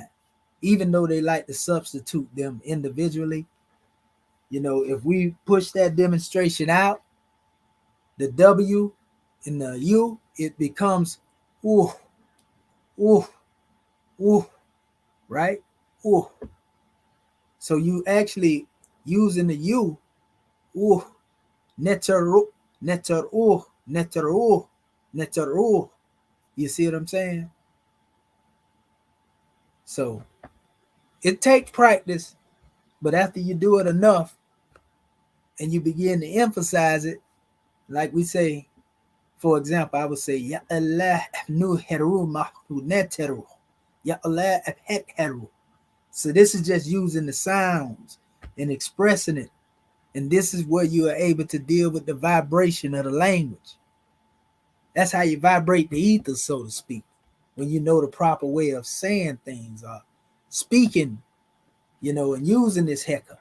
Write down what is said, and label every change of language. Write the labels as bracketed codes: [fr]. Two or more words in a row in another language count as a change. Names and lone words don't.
[en] Even though they like to substitute them individually, if we push that demonstration out, the W and the U, it becomes ooh, ooh, ooh, right? Ooh. So you actually using the U, ooh, neteru, neteru, neteru, neteru. You see what I'm saying? So it takes practice, but after you do it enough and you begin to emphasize it, like we say, for example, I would say, [ar] Ya Allah nu heru mahru neteru. Ya Allah heru. [en] So this is just using the sounds and expressing it. And this is where you are able to deal with the vibration of the language. That's how you vibrate the ether, so to speak. when you know the proper way of saying things or speaking, and using this hecker.